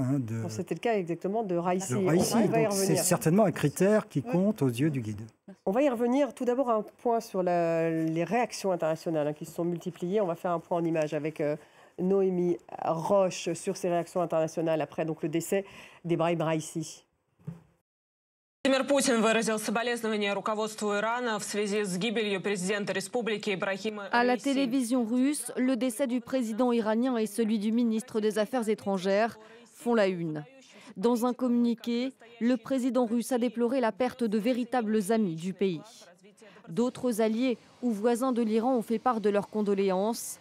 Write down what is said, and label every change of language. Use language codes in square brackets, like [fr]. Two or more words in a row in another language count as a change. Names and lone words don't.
[fr] C'était le cas exactement de Raisi. C'est certainement un critère qui compte aux yeux du guide. On va y revenir. Tout d'abord, un point sur les réactions internationales qui se sont multipliées. On va faire un point en images avec Noémie Roche sur ces réactions internationales après donc, le décès d'Ebrahim Raisi. [ru] Владимир Путин выразил соболезнования руководству Ирана в связи с гибелью президента республики Ибрахима Раиси. [fr] À la télévision russe, le décès du président iranien et celui du ministre des Affaires étrangères font la une. Dans un communiqué, le président russe a déploré la perte de véritables amis du pays. D'autres alliés ou voisins de l'Iran ont fait part de leurs condoléances.